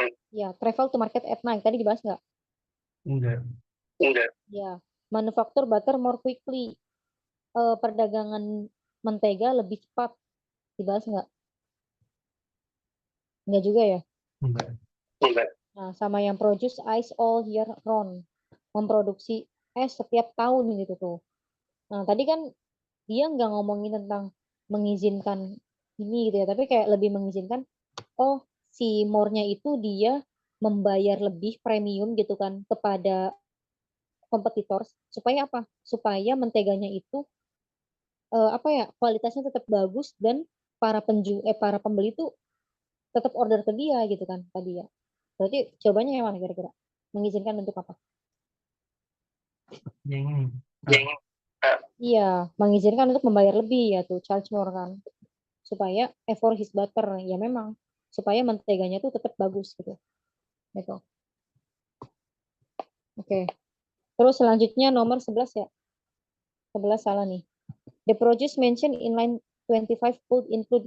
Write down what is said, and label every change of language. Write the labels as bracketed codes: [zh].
[en] Ya, travel to market at night. [id] Tadi dibahas nggak? Enggak. [en] Ya, manufacture butter more quickly. [id] Perdagangan mentega lebih cepat. Dibahas nggak? Nggak juga ya? Enggak. [en] Nah, sama yang produce ice all year round. [id] Memproduksi es setiap tahun gitu tuh. Nah, tadi kan dia nggak ngomongin tentang mengizinkan ini gitu ya, tapi kayak lebih mengizinkan, oh si more-nya itu dia membayar lebih premium gitu kan kepada kompetitor supaya apa? Supaya menteganya itu kualitasnya tetap bagus dan para pembeli tuh tetap order ke dia gitu kan tadi ya. Berarti jawabannya yang mana kira-kira? Mengizinkan untuk apa? Yang ini. Iya, mengizinkan untuk membayar lebih ya tuh, charge more kan. Supaya [en] for his butter, [id] ya memang. Supaya menteganya tuh tetap bagus gitu. Gitu. Oke. Terus selanjutnya nomor 11 ya. 11 salah nih. [en] The produce mentioned in line 25 could include.